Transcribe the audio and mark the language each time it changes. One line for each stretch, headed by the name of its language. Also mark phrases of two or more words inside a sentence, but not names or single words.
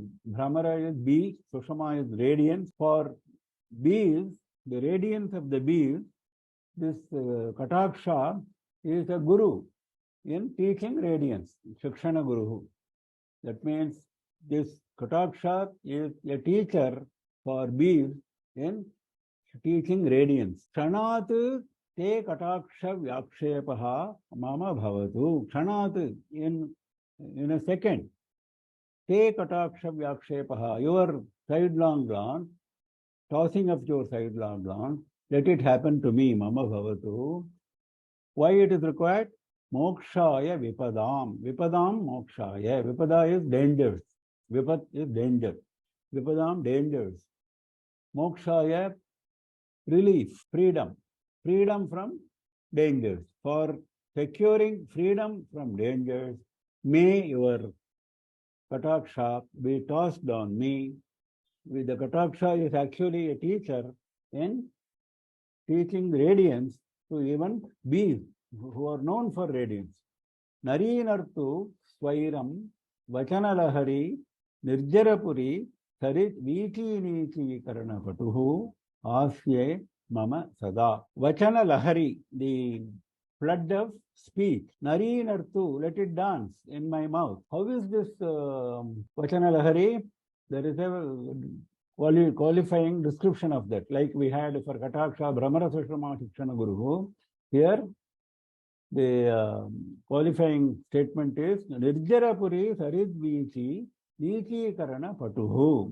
English: Bhramara is bee, Sushama is radiance. For bees, the radiance of the bees, this kataksha is a guru in teaching radiance.
Sanskrit: शिक्षण गुरुः.
English: That means this kataksha is a teacher for bees in teaching radiance.
Sanskrit: क्षणात् ते कटाक्ष व्याक्षेपः मम भवतु.
English: Kshanat in a second.
Sanskrit: ते कटाक्ष व्याक्षेपः.
English: Your sidelong glance, tossing of your sidelong glance, let it happen to me,
Sanskrit: मम भवतु.
English: Why it is required?
Sanskrit: मोक्षाय विपदाम्. विपदाम् मोक्षाय.
English: Vipada is dangers. Vipat is danger. Vipadam dangers. Mokshaya relief, freedom. Freedom from dangers. For securing freedom from dangers, may your kataksha be tossed on me. The kataksha is actually a teacher in teaching radiance to even bees who are known for radiance.
Sanskrit: नरीनर्तु स्वैरं वचनलहरी निर्जरपुरी सरित् वीचि नीची करणपटुः आस्ये मम सदा.
English: Vachanalahari, the flood of speech. Narinartu, let it dance in my mouth. How is this vachanalahari? There is a qualifying description of that, like we had for Kataksha,
Sanskrit: भ्रमर सुषमा शिक्षण गुरु.
English: Here, the qualifying statement is
Sanskrit: निर्जरपुरी सरिद् वीचि नीची करण पटुः.